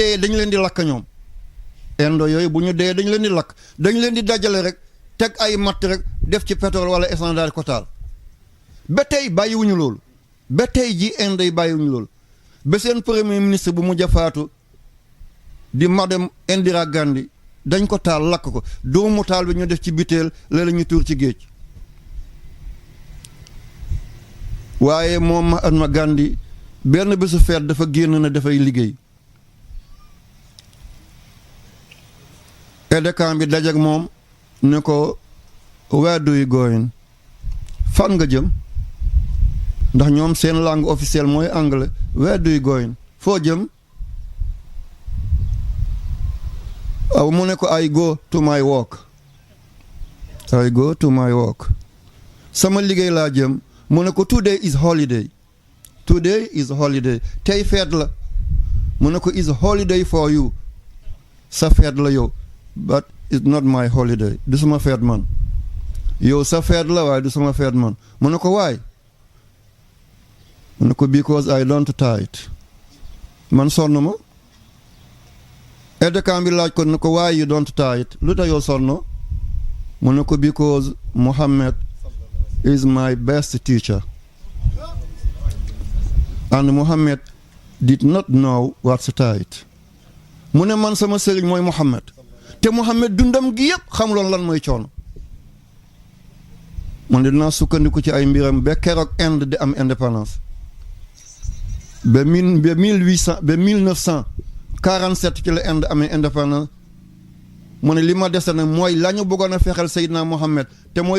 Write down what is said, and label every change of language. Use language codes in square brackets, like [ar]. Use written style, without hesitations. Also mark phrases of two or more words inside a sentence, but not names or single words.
[wo] dee dañu leen di lakk ñoom indo yooyu bu ñu dee dañu leen di lakk dañu leen di dajale rek teg ay matt rek def ci pétrole wala essence daal ko taal ba tey bàyyiwuñu loolu ba tey ji Inde yi bàyyiwuñu loolu ba seen [fr] premier ministre [wo] bu mujj a faatu di madame Indira Gandhi dañ ko taal lakk ko doomu taal bi ñu def ci biteel la ñu tuur ci géej waaye moom Mahatma Gandhi benn bésu feet dafa génn na dafay liggéey aide-de-camp bi dajak moom ne ko [en] where do you going [wo] fan nga jëm ndax ñoom seen [fr] langue officielle [wo] mooy anglais [en] where do you going [wo] foo jëm aw mu ne ko [en] I go to my work I go to my work [wo] sama liggéey laa jëm mu ne ko [en] today is holiday today is holiday [wo] tey feet la mu ne ko [en] is holiday for you [wo] sa feet la yow [en] but it's not my holiday [wo] du sama feet man yow sa feet la waaye du sama feet man mu ne ko waay mu ne ko [en] because I don't tithe [wo] man sonn ma aide-de-camp bi laaj ko ne ko [en] why you don't tithe [wo] lu tax yow sonn mu ne ko [en] because Muhammad is my best teacher and Muhammad did not know what's tithe [wo] mu ne man sama sëriñ mooy Muhammad te Muhammad dundam gi yëpp xamuloon lan mooy coono man dinaa sukkandiku ci ay mbiram ba keroog Inde di am indépendance ba 1947 ci la Inde amee indépendance mu ne li ma dese nag mooy la ñu bëggoon a fexeel Seydina Mohamed te mooy